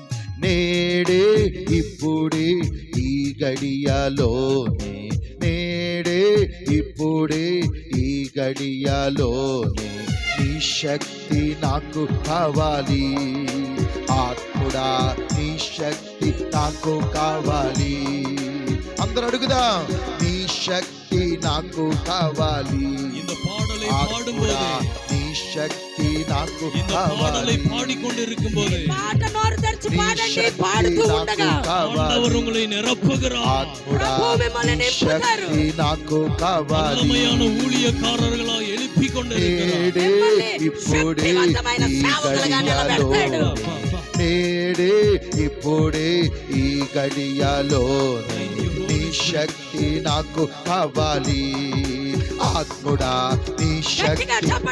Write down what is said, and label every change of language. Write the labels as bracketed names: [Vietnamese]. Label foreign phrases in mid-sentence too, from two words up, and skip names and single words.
[Telugu] నేడే ఇప్పుడే ఈ గడియలోనే, నేడే నేడే ఇప్పుడే ఈ గడియలోనే నీ శక్తి నాకు కావాలి. ఆత్ముడా నీ శక్తి నాకు కావాలి. అందరూ అడుగుదాం, నీ శక్తి నాకు కావాలి. [Tamil] இந்த பாடலை [Telugu] ఆత్ముడా [Tamil] பாடும்போது [Telugu] నీ శక్తి నాకు [Tamil] இந்த பாடலை [Telugu] కావాలి. [Tamil] பாடிக்கொண்டிருக்கும் போது [Telugu] మాట నోరు తెరిచి నీ పాడండి. శక్తి పాడుతూ నాకు ఉండగా కావాలి. [Tamil] ஆண்டவர் உங்களை நிரப்புகிறார். [Telugu] ఆత్ముడా ప్రభు మిమ్మల్ని నీ నింపుతారు. శక్తి నాకు కావాలి. [Tamil] வல்லமையான ஊழியக்காரர்களா எழுப்பிக் கொண்டிருக்கிறார். [Telugu] నేడే మిమ్మల్ని ఇప్పుడే శక్తివంతమైన ఈ సేవకులుగా గడియలో, నిలబెడతాడు. నేడే ఇప్పుడే ఈ గడియలో నీ శక్తి నాకు కావాలి. ఆత్ముడా నీ గట్టిగా శక్తి చప్పట్లు